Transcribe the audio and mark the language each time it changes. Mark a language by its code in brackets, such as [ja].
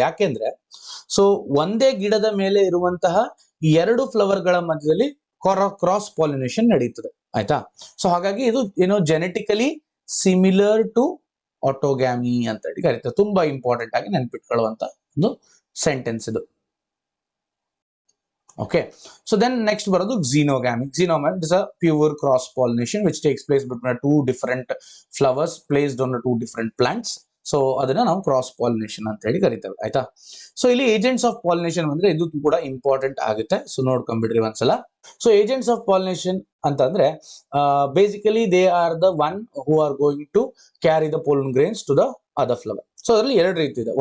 [kn] ಯಾಕೆಂದ್ರೆ ಸೊ ಒಂದೇ ಗಿಡದ ಮೇಲೆ ಇರುವಂತಹ 2 ಫ್ಲವರ್ ಗಳ ಮಧ್ಯದಲ್ಲಿ ಕ್ರಾಸ್ ಪಾಲಿನೇಷನ್ ನಡೀತದೆ, ಆಯ್ತಾ? ಸೊ ಹಾಗಾಗಿ ಇದು ಏನೋ ಜೆನೆಟಿಕಲಿ ಸಿಮಿಲರ್ ಟು ಆಟೋಗ್ಯಾಮಿ ಅಂತ ಹೇಳಿ ಕರೀತೇವೆ. ತುಂಬಾ ಇಂಪಾರ್ಟೆಂಟ್ ಆಗಿ ನೆನ್ಪಿಟ್ಕೊಳ್ಳುವಂತ ಒಂದು ಸೆಂಟೆನ್ಸ್ ಇದು. [en] Okay, so then next ಬರೋದು xenogamy. Xenogamy is a pure cross pollination which takes place between 2 different flowers placed on 2 different plants. [kn] So ಅದನ್ನ ನಾವು ಕ್ರಾಸ್ ಪಾಲಿನೇಷನ್ ಅಂತ ಹೇಳಿ ಕರಿತೇವೆ, ಆಯ್ತಾ? ಸೊ ಇಲ್ಲಿ ಏಜೆಂಟ್ಸ್ ಆಫ್ ಪಾಲಿನೇಷನ್ ಅಂದ್ರೆ ಇದು ಕೂಡ ಇಂಪಾರ್ಟೆಂಟ್ ಆಗುತ್ತೆ. ಸೊ ನೋಡ್ಕೊಂಡ್ಬಿಡ್ರಿ ಒಂದ್ಸಲ. ಸೊ ಏಜೆಂಟ್ಸ್ ಆಫ್ ಪಾಲಿನೇಷನ್ ಅಂತಂದ್ರೆ [en] Basically they are the one who are going to carry the pollen grains to the other flower. [kn] So ಅದರಲ್ಲಿ 2 ರೀತಿ ಇದೆ.